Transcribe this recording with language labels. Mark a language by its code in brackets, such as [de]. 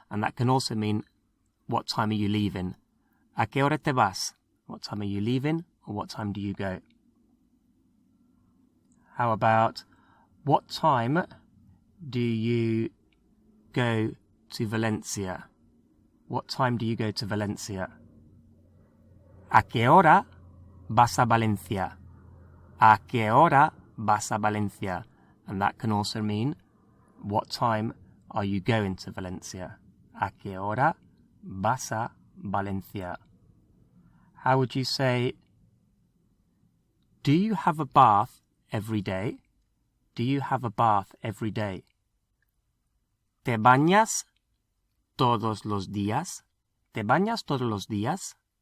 [en] And that can also mean, what time are you leaving? [es] ¿A qué hora te vas? [en] What time are you leaving? Or what time do you go? How about, what time do you go to Valencia? What time do you go to Valencia? [es] ¿A qué hora vas a Valencia? ¿A qué hora vas a Valencia? [en] And that can also mean, what time are you going to Valencia? [es] ¿A qué hora vas a Valencia? [en] How would you say, do you have a bath every day? Do you have a bath every day? [es] ¿Te bañas todos los días? ¿Te bañas todos los días?